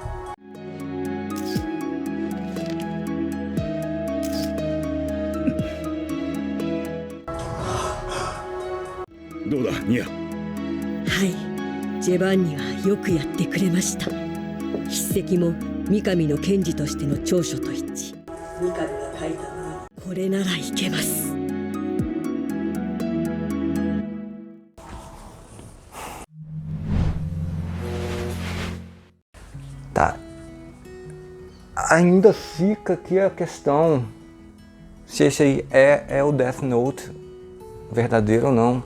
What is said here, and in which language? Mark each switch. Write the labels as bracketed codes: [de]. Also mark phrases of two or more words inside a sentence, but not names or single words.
[ja] どうだニア？はい、ジェバンニはよくやってくれました。筆跡も三上の検事としての長所と一致。三上が書いたのにこれならいけます。 [pt] Tá. Ainda fica aqui a questão se esse aí é o Death Note verdadeiro ou não.